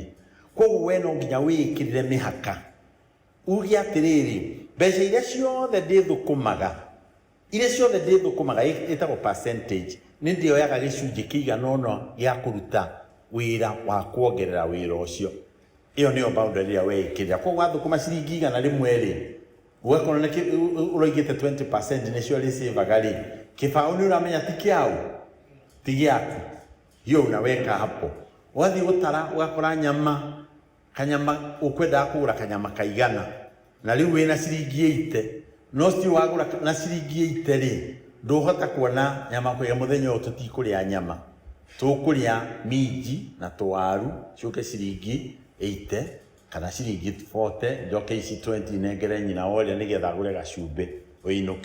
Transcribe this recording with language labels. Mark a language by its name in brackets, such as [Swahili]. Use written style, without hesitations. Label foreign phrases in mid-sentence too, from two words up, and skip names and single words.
[Kikuyu] Koguo we no nginya wĩkĩrĩre mĩhaka, uge atĩrĩrĩ, mbeca iria ciothe ndĩthũkũmaga, ĩtagwo percentage, nĩ ndĩoyaga gĩcunjĩ kĩigana ũna gĩa kũruta wĩra wa kuongerera wĩra ũcio. Ĩyo nĩyo boundary ĩrĩa wĩkĩrĩra. Koguo wathũkũma ciringi igana rĩmwe rĩ, ũgakorwo nĩ ũroigĩte 20% nĩcio rĩcĩvaga rĩ, kĩbaũ nĩ ũramenya ti kĩaũ, ti gĩaku, [Swahili] hiyo unaweka hapo. [Kikuyu] Wathiĩ gũtara ũgakora nyama, kanyama ũkwendaga kũgũra kanyama kaigana, na rĩu wĩna ciringi 80, no still wagũra na ciringi 80 rĩ, ndũhota kuona nyama kwega mũthenya ũyũ tũtikũrĩa nyama, tũkũrĩa minji na tũwaru ciũke ciringi 80 kana ciringi 40, njoke ici 20 nengere nyina woria nĩgetha agũre gacumbĩ ũinũke.